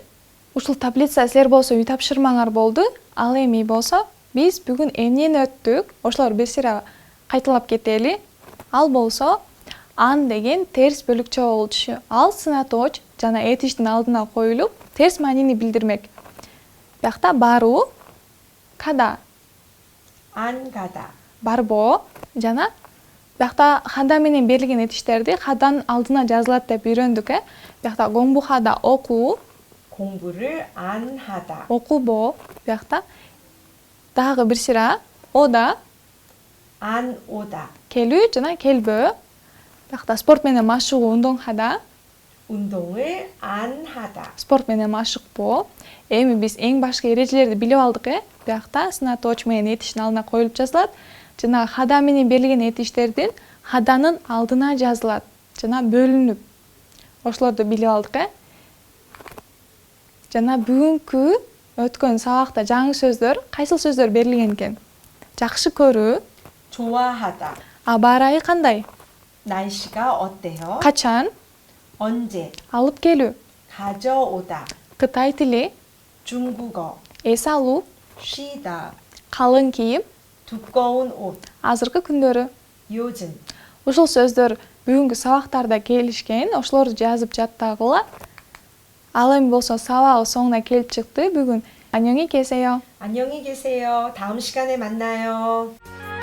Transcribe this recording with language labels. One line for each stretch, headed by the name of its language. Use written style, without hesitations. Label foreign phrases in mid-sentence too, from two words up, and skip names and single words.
Kyrgyz: Ушул таблица силер болсо үй тапшырмаңар болду. Ал эми болсо биз бүгүн эмнени өттүк? Ошолор бир сыйра кайталап кетели. Ал болсо ан деген терс бөлүкчө болчу. Ал сынаточ жана этиштин алдына коюлуп, терс маанини билдирмек. Биякта баруу, када,
Korean: 안 가다,
Kyrgyz: барбоо жана биякта хада менен берилген этиштерди хаданын алдына жазылат деп үйрөндүк. Биякта 공부하다 окуу,
Korean: 공부를 안 하다,
Kyrgyz: окуубоо. Биякта дагы бир сыйра ода,
Korean: 안 오다,
Kyrgyz: келүү жана келбөө. Биякта спорт менен машыгуу,
Korean: 운동하다, 운동을 안 하다.
Kyrgyz: спорт менен машыкпоо. Эми биз эң башкы эрежелерди билип алдык. Биякта сынаточ менен этиштин алдына коюлуп жазылат. Жана хада менен берилген этиштердин хаданын алдына жазылат жана бөлүнүп. Ошолорду билип алдык. Жана бүгүнкү өткөн сабакта жаңы сөздөр, кайсыл сөздөр берилген экен? Жакшы көрүү,
Korean: 좋아하다,
Kyrgyz: аба ырайы кандай?
Korean: 날씨가 어때요?
Kyrgyz: Качан,
Korean: 언제,
Kyrgyz: алып келүү,
Korean: 가져오다,
Kyrgyz: Кытай тили,
Korean: 중국어,
Kyrgyz: эс алуу,
Korean: 쉬다,
Kyrgyz: калың кийим,
Korean: 두꺼운 옷,
Kyrgyz: азыркы күндөрү.
Korean: 요즘.
Kyrgyz: Ушул сөздөр бүгүнкү сабактарда келишкен, ошолорду жазып жаттагыла. Ал эми болсо сабагы соңуна келип чыкты.
Korean: Бүгүн 안녕히 계세요. 안녕히 계세요. 다음 시간에 만나요.